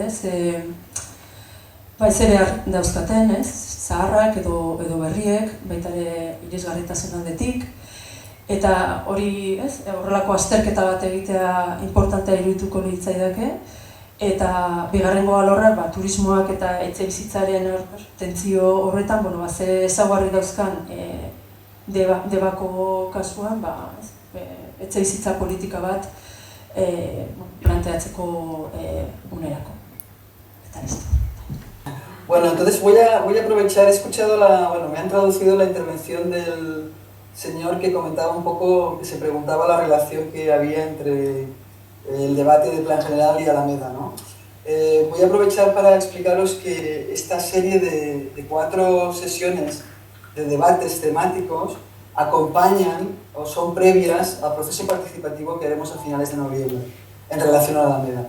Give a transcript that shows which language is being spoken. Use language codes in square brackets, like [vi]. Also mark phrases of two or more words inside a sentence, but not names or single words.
[eu] ze behar dauzkaten, zaharrak edo berriek, baita ere irisgarritasun aldetik, eta hori horrelako azterketa bat egitea importantea irudituko litzaidake, eta bigarrengo alorra turismoak eta etxebizitzaren tentzio horretan, ze ezaugarri dauzkan debako kasuan, etxebizitza politika bat planteatzeko unerako. Eta listo. [es] Bueno, entonces voy a aprovechar, he escuchado me han traducido la intervención del señor que comentaba un poco, que se preguntaba la relación que había entre el debate de Plan General y Alameda, ¿no? Voy a aprovechar para explicaros que esta serie de 4 sesiones de debates temáticos acompañan o son previas al proceso participativo que haremos a finales de noviembre en relación a Alameda.